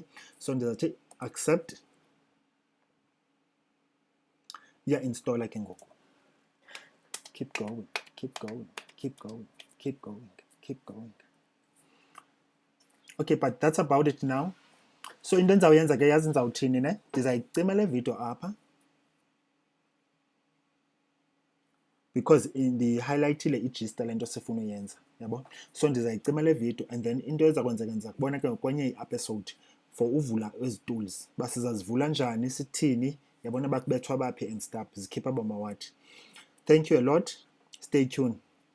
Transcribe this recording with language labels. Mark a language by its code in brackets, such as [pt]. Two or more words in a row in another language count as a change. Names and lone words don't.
[xh] So ndizawuthi accept, iya-installa ke ngoku. [en] Keep going, keep going, keep going, keep going, keep going. Okay, but that's about it now. [xh] So into endizawuyenza ke, yazi ndizawuthini ne, ndizayicima le video apha because ndihighlightile igist le nto sifuna uyenza, yabo. So ndizayicima le video [en] and then [xh] into eza kwenzeka ndiza kubona ke kwenye i-episode for uvula ezi tools, uba sizazivula njani, sithini, yabona bakubethwa baphi [en] and stuff, [xh] zikhipha bamawathi. [en] Thank you a lot. Stay tuned.